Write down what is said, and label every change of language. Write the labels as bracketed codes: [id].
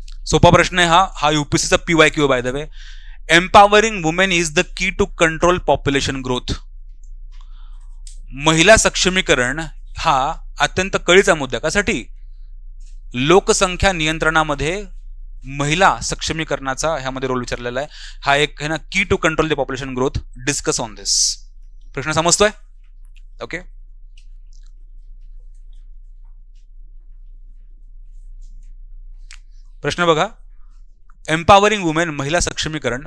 [mr] सोपा प्रश्न आहे हा UPSCचा PYQ by the way. [en] Empowering women is the key to control population growth. [mr] महिला सक्षमीकरण हा अत्यंत कळीचा मुद्दा. कशासाठी? लोकसंख्या नियंत्रणामध्ये महिला सक्षमीकरणाचा ह्यामध्ये रोल विचारलेला आहे. [en] हा एक है ना key to control the population growth. Discuss on this. [mr] प्रश्न समजतोय? [en] Okay. [mr] प्रश्न बघा. एम्पॉवरिंग वुमेन, महिला सक्षमीकरण.